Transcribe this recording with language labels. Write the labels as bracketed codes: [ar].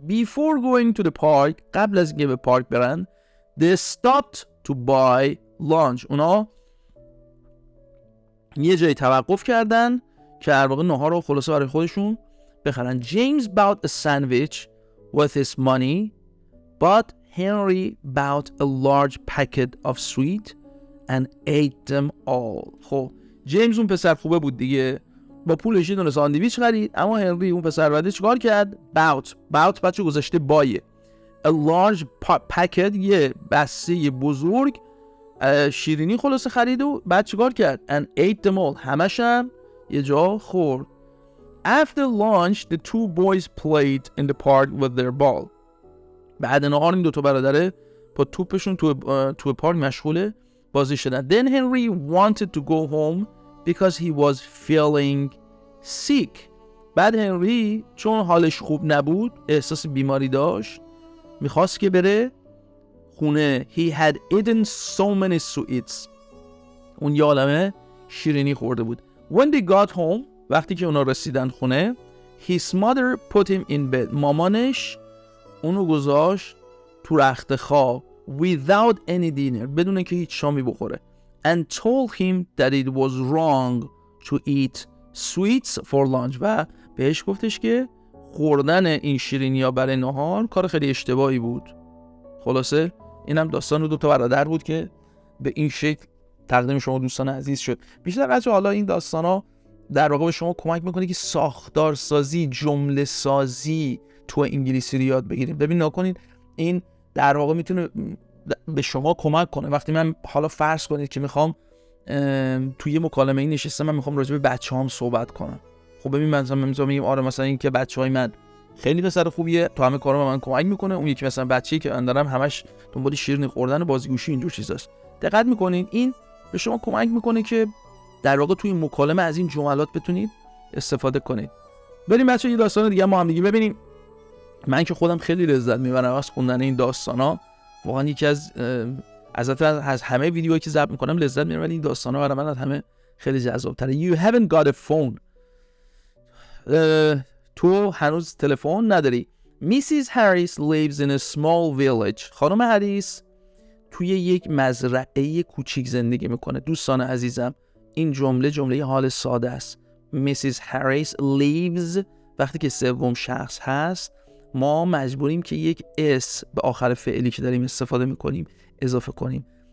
[en] Before going to the park, [fa] قبل از اینکه به پارک برن, [en] they stopped to buy lunch. [fa] اونا یه جایی توقف کردن که در واقع ناهار رو خلاصه برای خودشون بخرن. [en] James bought a sandwich with his money, but Henry bought a large packet of sweet and ate them all. [fa] خب جیمز اون پسر خوبه بود دیگه، با پولش یه دونه ساندویچ خرید، اما هنری اون پسر بده چیکار کرد؟ باut بچه گذاشته بایه. [en] A large packet [fa] یه بسته بزرگ شیرینی خلاصه خرید و بعد چیکار کرد؟ [en] And ate them all. [fa] همش هم یه جا خورد. [en] After lunch the two boys played in the park with their ball. [fa] بعد نهار این دوتا برادره با توپشون تو پارک مشغول بازی شدن. [en] Then Henry wanted to go home because he was feeling sick. [fa] بعد هنری چون حالش خوب نبود، احساس بیماری داشت، میخواست که بره خونه. [en] He had eaten so many sweets. [fa] اون یه عالمه شیرینی خورده بود. [en] When they got home, [fa] وقتی که اونا رسیدن خونه, [en] his mother put him in bed. [fa] مامانش اونو گذاشت تو رخت خواب [en] without any dinner. [fa] بدون که هیچ شامی بخوره. [en] And told him that it was wrong to eat sweets for lunch. [fa] و بهش گفتش که خوردن این شیرینی ها برای نهار کار خیلی اشتباهی بود. خلاصه اینم داستان دو تا برادر بود که به این شکل تقدیم شما دوستان عزیز شد. بیشتر از حالا این داستان ها در واقع به شما کمک میکنه که ساختار سازی، جمله سازی تو انگلیسی رو یاد بگیریم. ببین نکنید این در واقع میتونه به شما کمک کنه. وقتی من حالا فرض کنید که میخوام توی یه مکالمه این نشستم، من میخوام راجع به بچه‌هام صحبت کنم. خب ببین مثلا میگم آره مثلا این که بچه‌های من خیلی پسر خوبیه، تو همه کارا به من کمک میکنه. اون یکی مثلا بچه‌ای که من دارم همش دنبال شیرینی خوردن و بازیگوشی اینجور چیزاست. دقت میکنین این به شما کمک میکنه که در واقع توی مکالمه از این جملات بتونید استفاده کنید. بریم بچه‌ها یه داستان دیگه ما هم دیگه ببینیم. من که خودم خیلی لذت میبرم از خوندن این داستانا. واقعا یکی از همه ویدیوهایی که ضبط میکنم لذت میبرم، ولی این داستانا برای من از همه خیلی جذاب‌تره. [en] You haven't got a phone. [fa] تو هنوز تلفن نداری. [en] Mrs. Harris lives in a small village. [fa] خانم هریس توی یک مزرعه کوچیک زندگی میکنه. دوستان عزیزم این جمله حال ساده است. [en] Mrs. Harris lives [fa] وقتی که سوم شخص هست ما مجبوریم که یک اس به آخر فعلی که داریم استفاده میکنیم اضافه کنیم.